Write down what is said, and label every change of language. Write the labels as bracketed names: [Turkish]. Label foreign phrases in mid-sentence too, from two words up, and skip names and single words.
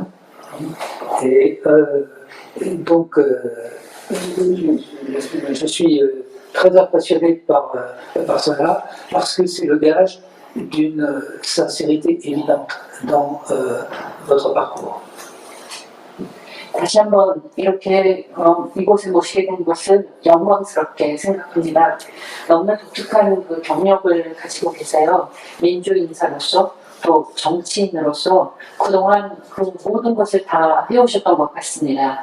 [French] Et donc, je suis très impressionné par cela, parce que c'est le gage d'une sincérité évidente dans votre parcours. [Korean] 다시 한번 이렇게 이곳에 모시게 된 것은 영광스럽게 생각합니다. 너무나 독특한 그 경력을 가지고 계세요. 민주인사로서 또 정치인으로서 그동안 그 모든 것을 다 해오셨던 것 같습니다.